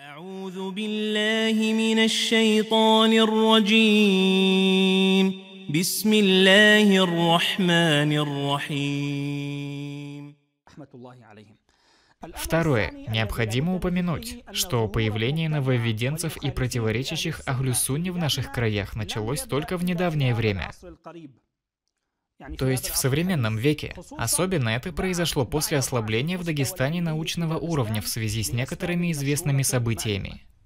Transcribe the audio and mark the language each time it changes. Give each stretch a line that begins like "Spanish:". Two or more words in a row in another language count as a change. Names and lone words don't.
Arabic: أعوذ بالله من الشيطان الرجيم. بسم الله الرحمن الرحيم.
Russian: Второе. Необходимо упомянуть, что появление нововведенцев и противоречащих Ахлю-Сунне в наших краях началось только в недавнее время. То есть в современном веке. Особенно это произошло после ослабления в Дагестане научного уровня в связи с некоторыми известными событиями.